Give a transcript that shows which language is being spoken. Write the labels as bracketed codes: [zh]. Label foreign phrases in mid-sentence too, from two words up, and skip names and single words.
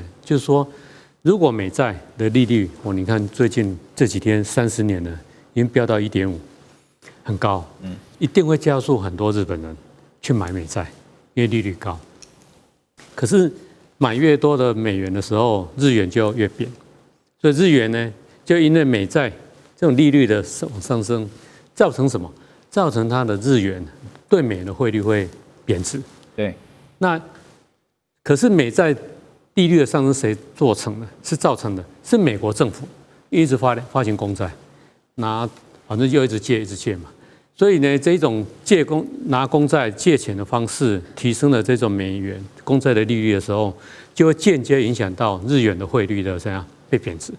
[zh] 就是說，如果美債的利率，你看最近這幾天30年了，已經飆到1.5，很高，一定會加速很多日本人去買美債。因為利率高，可是買越多的美元的時候，日元就越貶，所以日元呢，就因為美債這種利率的往上升，造成什麼？造成它的日元對美元的匯率會貶值。對，那可是美債利率的上升誰做成的？是造成的，是美國政府一直發行公債，反正就一直借嘛。所以呢，這種拿公債借錢的方式，提升了這種美元公債的利率的時候，就會間接影響到日元的匯率的怎樣被貶值。